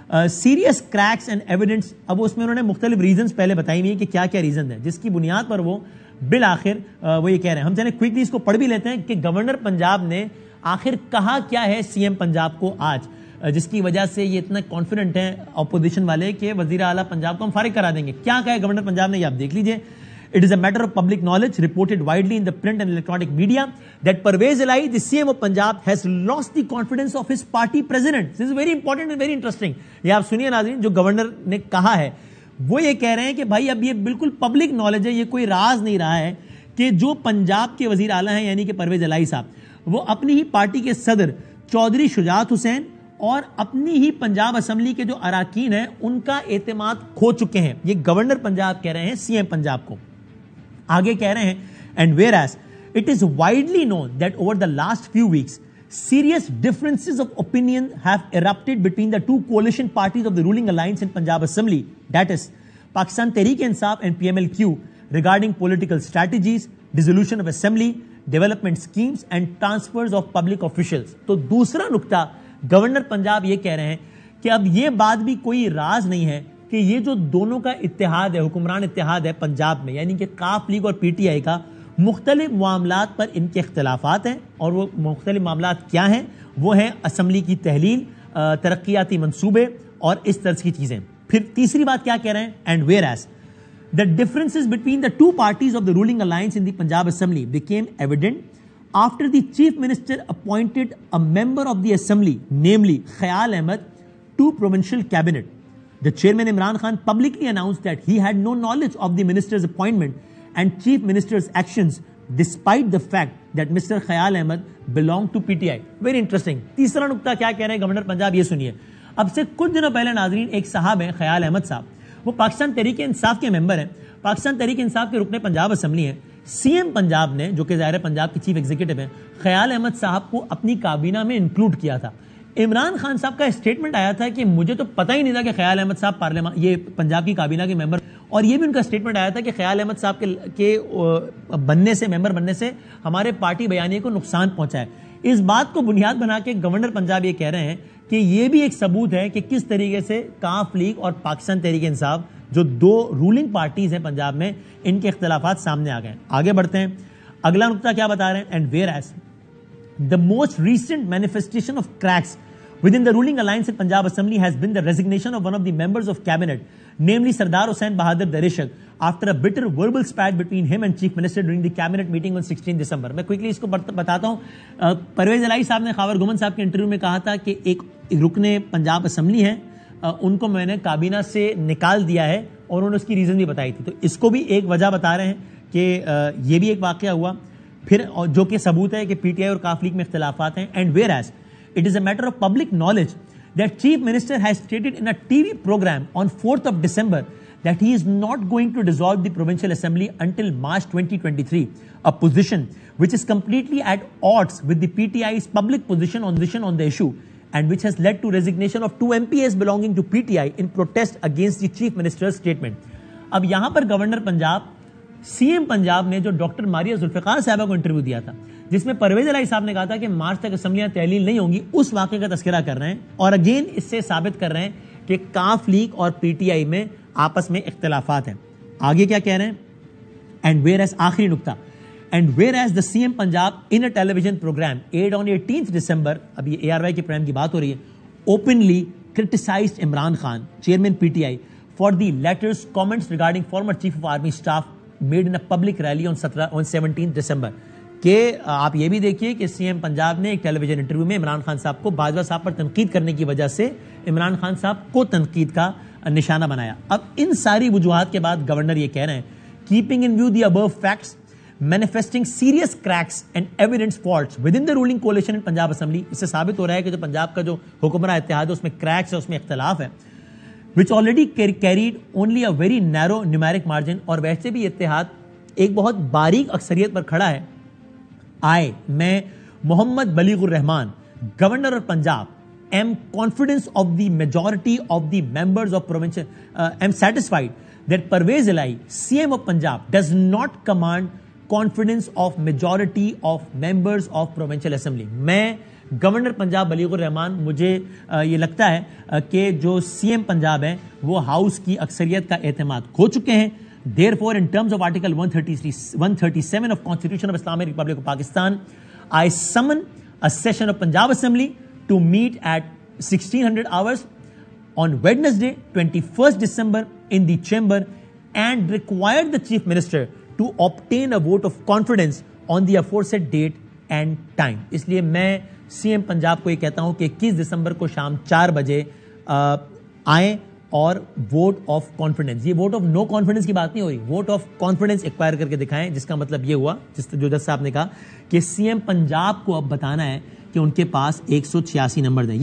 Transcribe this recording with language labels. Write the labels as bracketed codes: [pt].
[ur] Serious cracks and evidence, اب اس میں انہوں نے مختلف ریزنز پہلے بتائی ہوئی ہیں کہ کیا کیا ریزن ہے, جس کی بنیاد پر وہ بالآخر وہ یہ کہہ رہے ہیں. ہم چلیں کوئکلی اس کو پڑھ بھی لیتے ہیں کہ گورنر پنجاب نے آخر کہا کیا ہے سی ایم پنجاب کو آج, جس کی وجہ سے یہ اتنا کانفیڈنٹ ہیں اپوزیشن والے کہ وزیر اعلیٰ پنجاب کو ہم فارغ کرا دیں گے. کیا کہا ہے گورنر پنجاب نے, یہ آپ دیکھ لیجئے. [en] It is a matter of public knowledge reported widely in the print and electronic media that Parvez Elahi, the CM of Punjab, has lost the confidence of his party president. This is very important and very interesting. [ur] یہ آپ سنیے ناظرین, جو governor نے کہا ہے وہ یہ کہہ رہے ہیں کہ بھائی اب یہ بالکل پبلک نالج ہے, یہ کوئی راز نہیں رہا ہے کہ جو پنجاب کے وزیر اعلیٰ ہیں یعنی کہ پرویز الہی صاحب, وہ اپنی ہی پارٹی کے صدر چودھری شجاعت حسین اور اپنی ہی پنجاب اسمبلی کے جو اراکین ہیں ان کا اعتماد کھو چکے ہیں. یہ گورنر پنجاب کہہ رہے ہیں سی ایم پنجاب کو. آگے کہہ رہے ہیں [en] and whereas it is widely known that over the last few weeks serious differences of opinion have erupted between the two coalition parties of the ruling alliance in Punjab Assembly, that is Pakistan Tehreek-e-Insaf and PMLQ, regarding political strategies, dissolution of assembly, development schemes and transfers of public officials. [ur] تو دوسرا نکتہ governor Punjab یہ کہہ رہے ہیں کہ اب یہ بات بھی کوئی راز نہیں ہے کہ یہ جو دونوں کا اتحاد ہے, حکمران اتحاد ہے پنجاب میں, یعنی کہ کاف لیگ اور پی ٹی آئی کا, مختلف معاملات پر ان کے اختلافات ہیں. اور وہ مختلف معاملات کیا ہیں؟ وہ ہیں اسمبلی کی تحلیل, ترقیاتی منصوبے اور اس طرح کی چیزیں. پھر تیسری بات کیا کہہ رہے ہیں, [en] and whereas the differences between the two parties of the ruling alliance in the Punjab Assembly became evident after the Chief Minister appointed a member of the Assembly, namely Khayal Ahmed, to provincial cabinet. The chairman Imran Khan publicly announced that he had no knowledge of the minister's appointment and chief minister's actions despite the fact that Mr. Khayal Ahmed belonged to PTI. Very interesting. [ur] تیسرا نکتہ کیا کہہ رہے ہیں governor Punjab, یہ سنیے. اب سے کچھ دنوں پہلے ناظرین ایک صاحب ہیں خیال احمد صاحب, وہ پاکستان تحریک انصاف کے ممبر ہیں, پاکستان تحریک انصاف کے رکن پنجاب اسمبلی ہیں. سی ایم پنجاب نے, جو کہ ظاہر پنجاب کی چیف ایگزیکٹو ہیں, خیال احمد صاحب کو اپنی کابینہ میں انکلوڈ کیا تھا. عمران خان صاحب کا اسٹیٹمنٹ آیا تھا کہ مجھے تو پتہ ہی نہیں تھا کہ خیال احمد صاحب پارلیمان, یہ پنجاب کی کابینہ کے ممبر, اور یہ بھی ان کا اسٹیٹمنٹ آیا تھا کہ خیال احمد صاحب کے بننے سے, ممبر بننے سے ہمارے پارٹی بیانیے کو نقصان پہنچا ہے. اس بات کو بنیاد بنا کے گورنر پنجاب یہ کہہ رہے ہیں کہ یہ بھی ایک ثبوت ہے کہ کس طریقے سے کاف لیگ اور پاکستان تحریک انصاف, جو دو رولنگ پارٹیز ہیں پنجاب میں, ان کے اختلافات سامنے آ گئے ہیں. آگے بڑھتے ہیں. اگلا نقطہ کیا بتا رہے ہیں, [en] And whereas the most recent manifestation of cracks within the ruling alliance in Punjab Assembly has been the resignation of one of the members of cabinet, namely Sardar Hussain Bahadur Darishak, after a bitter verbal spat between him and Chief Minister during the cabinet meeting on 16 December. [ur] میں quickly اس کو بتاتا ہوں. پرویز الہی صاحب نے خاور گمن صاحب کے interview میں کہا تھا کہ ایک رکن پنجاب اسمبلی ہیں, ان کو میں نے کابینہ سے نکال دیا ہے, اور انہوں نے اس کی ریزن بھی بتائی تھی. تو اس کو بھی ایک وجہ بتا رہے ہیں کہ یہ بھی ایک واقعہ ہوا. پھر جو کہ ثبوت ہے کہ پی ٹی آئی اور کاف لیگ میں اختلافات ہیں. [en] And whereas it is a matter of public knowledge that Chief Minister has stated in a TV program on 4th of December that he is not going to dissolve the Provincial Assembly until March 2023, a position which is completely at odds with the PTI's public position on the issue, and which has led to resignation of 2 MPs belonging to PTI in protest against the Chief Minister's statement. [ur] اب یہاں پر governor Punjab, C M Punjab نے جو doctor Maria Zulfiqar صاحبہ کو interview دیا تھا, جس میں پرویز الہی صاحب نے کہا تھا کہ مارچ تک اسمبلیاں تحلیل نہیں ہوں گی, اس واقعے کا تذکرہ کر رہے ہیں, اور اگین اس سے ثابت کر رہے ہیں کہ کاف لیگ اور پی ٹی آئی میں آپس میں اختلافات ہیں. آگے کیا کہہ رہے ہیں, [en] and whereas, [ur] آخری نکتہ, [en] and whereas the CM Punjab in a television program aired on 18th December, [ur] اب یہ ARY کے پروگرام کی بات ہو رہی ہے, [en] openly criticized Imran Khan, chairman PTI, for the letters, comments regarding former Chief of Army Staff made in a public rally on 17th December. [ur] کہ آپ یہ بھی دیکھیے کہ سی ایم پنجاب نے ایک ٹیلی ویژن انٹرویو میں عمران خان صاحب کو باجوہ صاحب پر تنقید کرنے کی وجہ سے عمران خان صاحب کو تنقید کا نشانہ بنایا. اب ان ساری وجوہات کے بعد گورنر یہ کہہ رہے ہیں, [en] Keeping in view the above facts manifesting serious cracks and evident faults within the ruling coalition in Punjab Assembly. [ur] اس سے ثابت ہو رہا ہے کہ جو پنجاب کا جو حکمراں اتحاد ہے اس میں کریکس ہے, اس میں اختلاف ہے, [en] which already carried only a very narrow numeric margin. [ur] اور ویسے بھی اتحاد ایک بہت باریک اکثریت پر کھڑا ہے. [en] میں Muhammad Baligh ur Rehman, governor of Punjab, am confident of the majority of the members of provincial, am satisfied that Parvez Ilahi, CM of Punjab, does not command confidence of majority of members of provincial assembly. [ur] میں governor Punjab بلیغ الرحمان, مجھے یہ لگتا ہے کہ جو C M Punjab ہیں وہ house کی اکثریت کا اعتماد کھو چکے ہیں. [en] Therefore, in terms of Article 137 of Constitution of Islamic Republic of Pakistan, I summon a session of Punjab Assembly to meet at 1600 hours on Wednesday, 21st December in the chamber, and require the Chief Minister to obtain a vote of confidence on the aforesaid date and time. [ur] اس لیے میں C M Punjab کو یہ کہتا ہوں کہ 21 دسمبر کو شام 4 بجے آئیں اور ووٹ آف کانفیڈنس, یہ ووٹ آف نو کانفیڈنس کی بات نہیں ہو رہی, ووٹ آف کانفیڈنس ایکوائر کر کے دکھائیں, جس کا مطلب یہ ہوا جو جج صاحب نے کہا کہ سی ایم پنجاب کو اب بتانا ہے کہ ان کے پاس 186 نمبر ہیں.